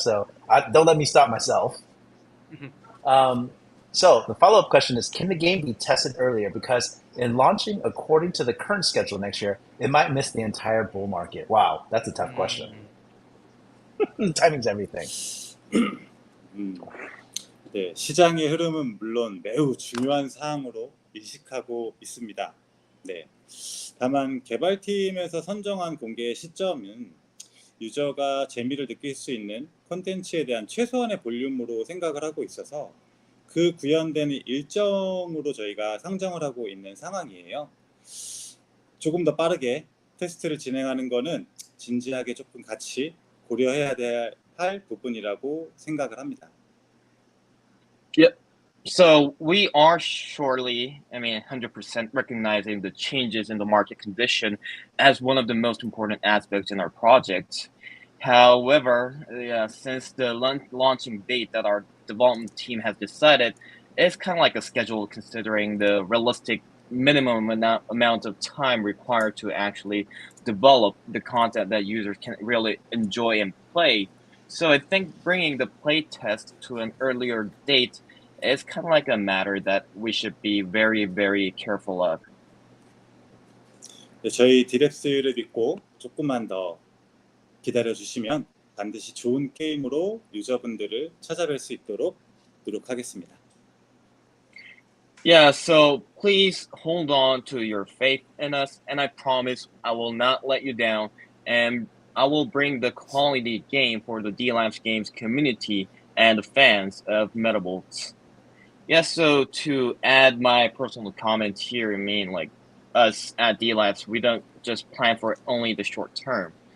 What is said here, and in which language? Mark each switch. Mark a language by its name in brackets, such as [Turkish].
[English] So don't let me stop myself. So the follow-up question is, can the game be tested earlier? Because in launching according to the current schedule next year, it might miss the entire bull market. Wow, that's a tough question. Timing's everything. [Korean] 네, 시장의 흐름은 물론 매우 중요한 사항으로 인식하고 있습니다. 네. 다만 개발팀에서 선정한 공개 시점은 유저가 재미를 느낄 수 있는 콘텐츠에 대한 최소한의 볼륨으로 생각을 하고 있어서 그 구현되는 일정으로 저희가 상정을 하고 있는 상황이에요. 조금 더 빠르게 테스트를 진행하는 거는 진지하게 조금 같이 고려해야 할 부분이라고 생각을 합니다. [English] Yep. So we are surely, 100% recognizing the changes in the market condition as one of the most important aspects in our project. However, since the launching date that our development team has decided, it's kind of like a schedule considering the realistic minimum amount of time required to actually develop the content that users can really enjoy and play. So I think bringing the playtest to an earlier date is kind of like a matter that we should be very, very careful of. [Korean] 네, 저희 디랩스를 믿고 조금만 더 기다려주시면 반드시 좋은 게임으로 유저분들을 찾아뵐 수 있도록 노력하겠습니다. [English] Yeah, so please hold on to your faith in us, and I promise I will not let you down, and I will bring the quality game for the Delabs games community and the fans of Metabolts. Yeah, so to add my personal comment here, like us at Delabs, we don't just plan for only the short term.